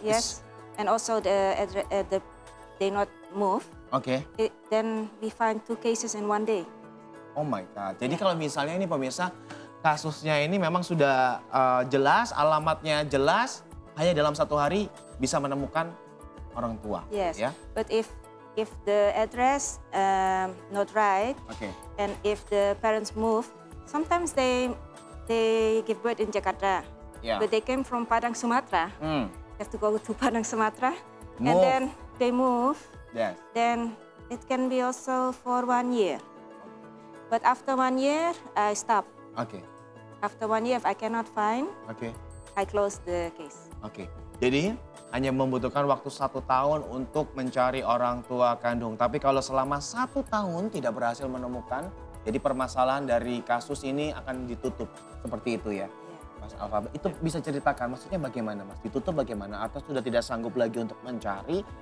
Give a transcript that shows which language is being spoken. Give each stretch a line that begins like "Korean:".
English: yes, and also they not move,
Indonesian: Oke.
English: then we find 2 cases in 1 day. Oh my God.
Indonesian: Jadi kalau misalnya ini pemirsa kasusnya ini memang sudah jelas, alamatnya jelas, hanya dalam 1 hari bisa menemukan orang tua.
English: Yes,
Indonesian: Ya.
English: but if the address not right,
Indonesian: Oke.
English: and if the parents move, sometimes they give birth in Jakarta,
Indonesian: Ya.
English: but they came from Padang, Sumatera. Hmm. Have to go to Padang, Sumatera, Move. and then they move. Yes. Then it can be also for 1 year. But after 1 year, I stop.
Indonesian: Oke.
English: After 1 year, if I cannot find,
Indonesian: Oke.
English: I close the case.
Indonesian: Oke. Jadi hanya membutuhkan waktu 1 tahun untuk mencari orang tua kandung. Tapi kalau selama 1 tahun tidak berhasil menemukan, jadi permasalahan dari kasus ini akan ditutup. Seperti itu ya,
English: Yeah.
Indonesian: Mas Alfa. Itu bisa ceritakan maksudnya bagaimana Mas? Ditutup bagaimana? Atau sudah tidak sanggup lagi untuk mencari?